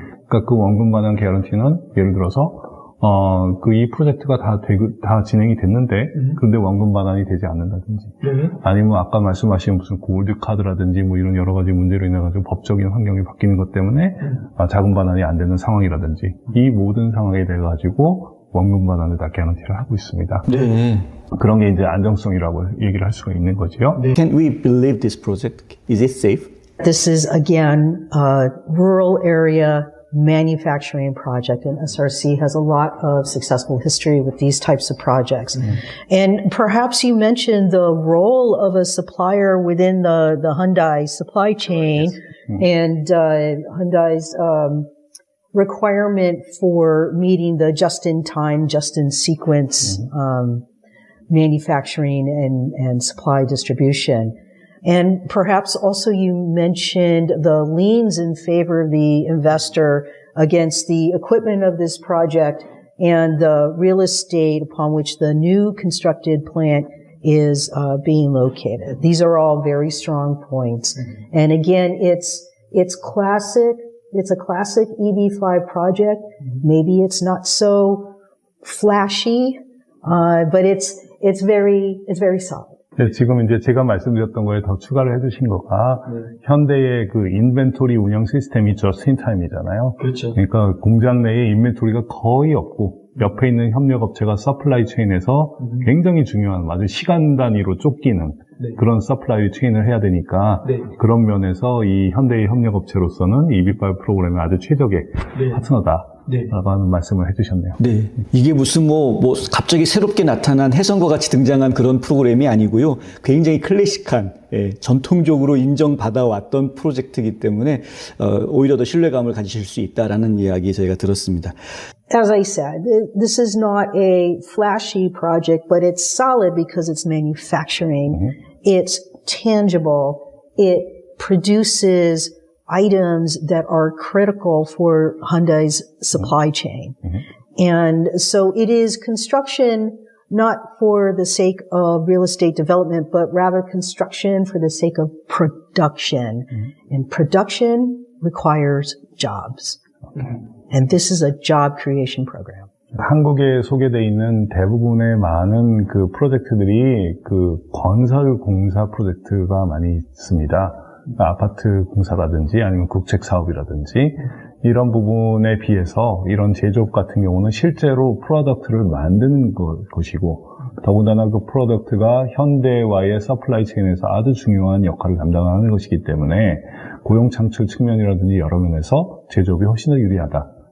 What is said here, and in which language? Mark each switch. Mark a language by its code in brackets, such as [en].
[ko] 그러니까 그 원금 반환 개런티는 예를 들어서 이 프로젝트가 다 진행이 됐는데, 그런데 원금 반환이 되지 않는다든지, 아니면 아까 말씀하신 무슨 골드 카드라든지 뭐 이런 여러 가지 문제로 인해가지고 법적인 환경이 바뀌는 것 때문에 자금 반환이 안 되는 상황이라든지, 이 모든 상황에 대해 가지고 원금 반환을 다 개런티를 하고 있습니다. 네. 그런 게 이제 안정성이라고 얘기를 할 수가 있는 거죠. 네. [en] Can we believe this project? Is it safe? This is again a rural area manufacturing project, and SRC has a lot of successful history with these types of projects. And perhaps you mentioned the role of a supplier within the Hyundai supply chain and Hyundai's requirement for meeting the just-in-time, just-in-sequence manufacturing and supply distribution. And perhaps also you mentioned the liens in favor of the investor against the equipment of this project and the real estate upon which the new constructed plant is being located. These are all very strong points. And again, it's classic. It's a classic EB5 project. Maybe it's not so flashy, but it's very solid. [ko] 네, 지금 이제 제가 말씀드렸던 거에 더 추가를 해주신 거가 현대의 그 인벤토리 운영 시스템이 저스트인타임이잖아요. 그렇죠. 그러니까 공장 내에 인벤토리가 거의 없고 옆에 있는 협력업체가 서플라이 체인에서 굉장히 중요한 아주 시간 단위로 쫓기는 그런 서플라이 체인을 해야 되니까 그런 면에서 이 현대의 협력업체로서는 EB5 프로그램이 아주 최적의 파트너다. 라고 하는 말씀을 해주셨네요. 네. 이게 무슨 갑자기 새롭게 나타난 혜성과 같이 등장한 그런 프로그램이 아니고요. 굉장히 클래식한, 전통적으로 인정받아왔던 프로젝트이기 때문에, 오히려 더 신뢰감을 가지실 수 있다라는 이야기 저희가 들었습니다. [en] As I said, this is not a flashy project, but it's solid because it's manufacturing. It's tangible. It produces items that are critical for Hyundai's supply chain. And so it is construction not for the sake of real estate development, but rather construction for the sake of production. And production requires jobs. And this is a job creation program. [ko] 한국에 소개되어 있는 대부분의 많은 그 프로젝트들이 그 건설 공사 프로젝트가 많이 있습니다. 아파트 공사라든지 아니면 국책 사업이라든지 이런 부분에 비해서 이런 제조업 같은 경우는 실제로 프로덕트를 만드는 것이고 더군다나 그 프로덕트가 현대와의 서플라이 체인에서 아주 중요한 역할을 담당하는 것이기 때문에 고용 창출 측면이라든지 여러 면에서 제조업이 훨씬 더 유리하다.